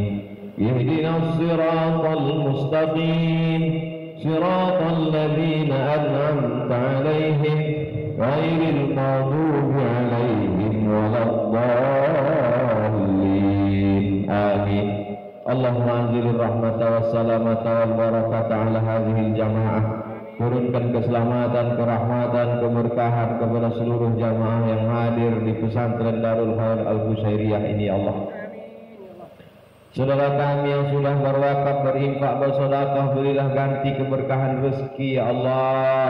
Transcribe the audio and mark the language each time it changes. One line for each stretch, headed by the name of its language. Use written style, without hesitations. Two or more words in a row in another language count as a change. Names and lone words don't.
Arabic: اهدنا الصراط المستقيم. صراط الذين أنعمت عليهم غير المغضوب عليهم ولا الضالين. آمين. اللهم أنزل الرحمة والسلامة والبركة على هذه الجماعة.
Indonesian: Turunkan keselamatan, kerahmatan, keberkahan kepada seluruh jamaah yang hadir di pesantren Darul Khair Al-Bushairiyah ini
Arabic: يا الله.
Indonesian: Saudara kami yang sudah berwakaf, berinfak, bersedekah, berilah ganti keberkahan rezeki
Arabic: يا الله.